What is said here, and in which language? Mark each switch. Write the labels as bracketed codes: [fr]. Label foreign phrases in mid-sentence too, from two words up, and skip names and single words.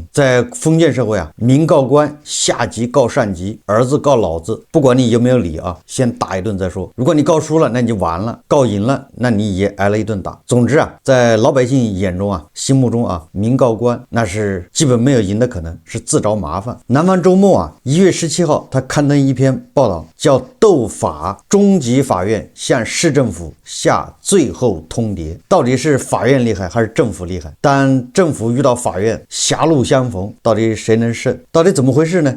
[zh] 在封建社会啊，民告官下级告上级，儿子告老子，不管你有没有理啊，先打一顿再說。如果你告輸了，那你就完了；告贏了，那你也挨了一頓打。總之啊，在老百姓眼中啊，心目中啊，民告官那是基本沒有贏的可能，是自找麻煩。南方周末啊，1月17號，他刊登一篇報道，叫鬥法，中級法院向市政府下最後通牒。到底是法院厲害還是政府厲害？當政府遇到法院，狹路相逢，到底誰能勝？到底怎麼回事呢？